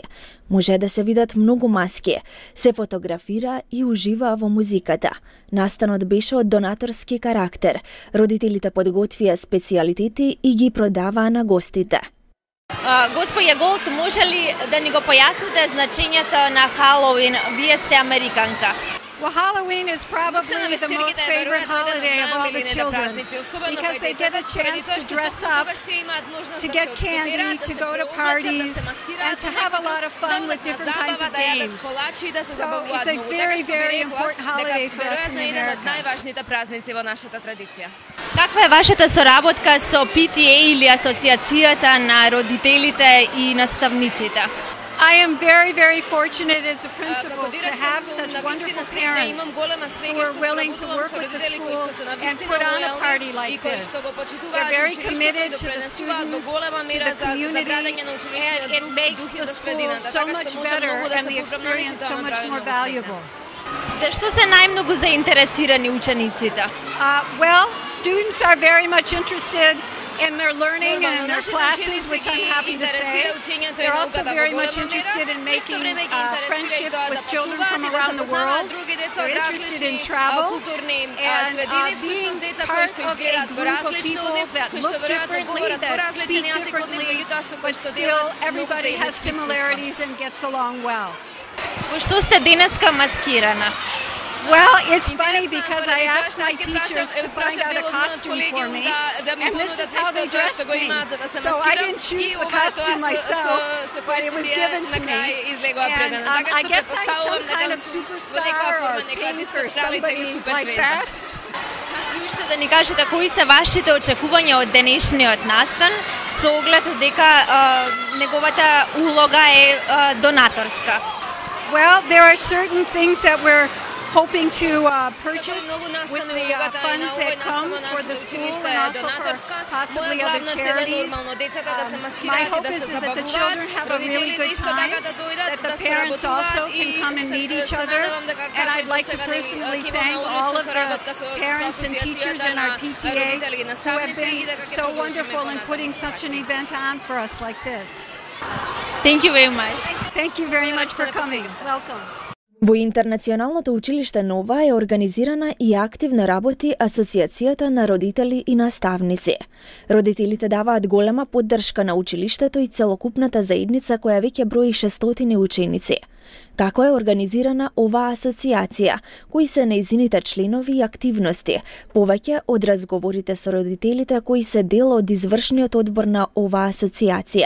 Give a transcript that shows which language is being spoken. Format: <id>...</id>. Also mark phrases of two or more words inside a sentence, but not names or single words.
<mk>Може да се видат многу маски. Се фотографира и уживаа во музиката. Настанот беше од донаторски карактер. Родителите подготвија специјалитети и ги продаваа на гостите. Господја Голд, може ли да ни го појасните значењето на Халоуин? Вие сте американка.</mk> <en>Well, Halloween is probably the most favorite holiday of all the children because they get a chance to dress up, to get candy, to go to parties, and to have a lot of fun with different kinds of games. So it's a very, very important holiday for us in America.</en> <mk>Каква е вашата соработка со PTA или Асоциацијата на родителите и наставниците?</mk> <en>I am very, very fortunate as a principal to have such wonderful parents who are willing to work with the school and put on a party like this. They're very committed to the students, to the community, and it makes the school so much better and the experience so much more valuable.</en> <mk>Зашто се најмногу заинтересирани учениците?</mk> <en>Well, students are very much interested in their learning and in their classes, which I'm happy to say. They're also very much interested in making friendships with children from around the world. They're interested in travel and being part of a group of people that look differently, that speak differently, but still everybody has similarities and gets along well.</en> <mk>Во што сте денеска маскирана?</mk> <en>Well, it's funny because I asked my teachers to find out a costume for me, and this is how they dressed me. So I didn't choose the costume myself, but it was given to me. And I guess I'm some kind of superstar or pink or somebody like that.</en> <mk>И уште да ни кажете кои се вашите очекувања од денешниот настан со оглед дека неговата улога е донаторска?</mk> <en>Well, there are certain things that we're hoping to purchase with the funds that come for the school and also for possibly other charities. My hope is that the children have a really good time, that the parents also can come and meet each other, and I'd like to personally thank all of the parents and teachers in our PTA who have been so wonderful in putting such an event on for us like this. Thank you very much. Thank you very much for coming. Welcome.</en> <mk>Во Интернационалното училиште Нова е организирана и активно работи Асоциацијата на родители и наставници. Родителите даваат голема поддршка на училиштето и целокупната заедница која веќе брои 600 ученици. Како е организирана оваа асоциација, кои се нејзините членови и активности, повеќе од разговорите со родителите кои се дел од извршниот одбор на оваа асоциација.</mk>